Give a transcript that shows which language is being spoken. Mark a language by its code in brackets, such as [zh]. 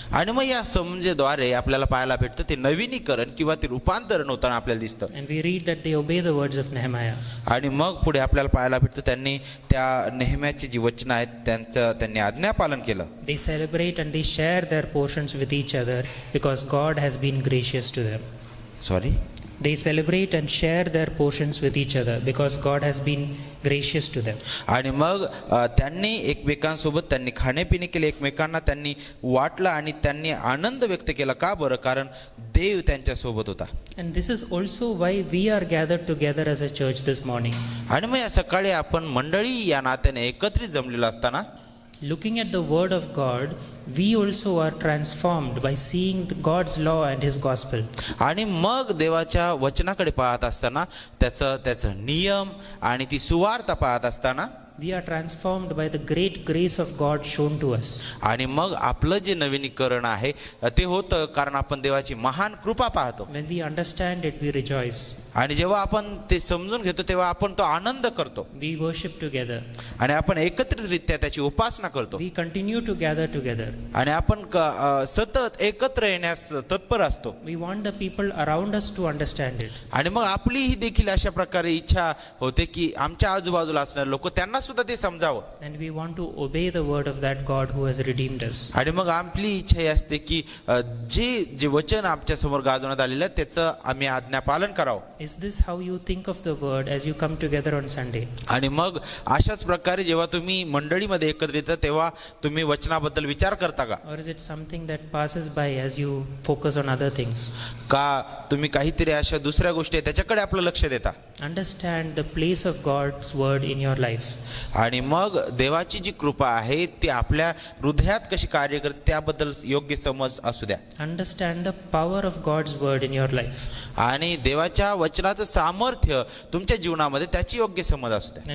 [mr] आणि मग या समजेद्वारे आपल्याला पाहायला भेटतं ते नवीनीकरण किंवा ते रूपांतरण होताना आपल्याला दिसतं. [en] And we read that they obey the words of Nehemiah. [mr] आणि मग पुढे आपल्याला पाहायला भेटतं त्यांनी त्या नेहम्याची जी वचनं आहेत त्यांनी आज्ञापालन केलं. [en] They celebrate and they share their portions with each other because God has been gracious to them. Sorry They celebrate and share their portions with each other because God has been gracious to them. [mr] आणि मग त्यांनी एकमेकांसोबत त्यांनी खाणेपिणे केले, एकमेकांना त्यांनी वाटलं आणि त्यांनी आनंद व्यक्त केला. का बरं? कारण देव त्यांच्या सोबत होता. [en] And this is also why we are gathered together as a church this morning. [mr] आणि मग या सकाळी आपण मंडळी या नात्याने एकत्रित जमलेलो असताना [en] Looking at the word of God, we also are transformed by seeing God's law and his gospel. [mr] आणि मग देवाच्या वचनाकडे पाहत असताना त्याचं नियम आणि ती सुवार्ता पाहत असताना [en] We are transformed by the great grace of God shown to us. [mr] आणि मग आपलं जे नवीनीकरण आहे ते होतं कारण आपण देवाची महान कृपा पाहतो. [en] When we understand it, we rejoice. [mr] आणि जेव्हा आपण ते समजून घेतो तेव्हा आपण तो आनंद करतो [en] We worship together. [mr] आणि आपण एकत्रितरित्या त्याची उपासना करतो [en] We continue to gather together. [mr] आणि आपण सतत एकत्र येण्यास तत्पर असतो. [en] We want the people around us to understand it. [mr] आणि मग आपली ही देखील अशा प्रकारे इच्छा होते की आमच्या आजूबाजूला असणारे लोक त्यांना सुद्धा ते समजावं. [en] And we want to obey the word of that God who has redeemed us. [mr] आणि मग आपली इच्छा ही असते की जे वचन आमच्या समोर गाजवण्यात आलेलं आहे त्याचं आम्ही आज्ञापालन करावं. [en] Is this how you think of the word as you come together on Sunday? [mr] आणि मग अशाच प्रकारे जेव्हा तुम्ही मंडळीमध्ये एकत्रित येता तेव्हा तुम्ही वचनाबद्दल विचार करता का? [en] Or is it something that passes by as you focus on other things? [mr] का तुम्ही काहीतरी अशा दुसऱ्या गोष्टी आहेत त्याच्याकडे आपलं लक्ष देता? [en] Understand the place of God's word in your life. [mr] आणि मग देवाची जी कृपा आहे ती आपल्या हृदयात कशी कार्य करते त्याबद्दल योग्य समज असू द्या. [en] Understand the power of God's word in your life. [mr] आणि देवाच्या वचनाचं सामर्थ्य तुमच्या जीवनामध्ये त्याची योग्य समज असू द्या.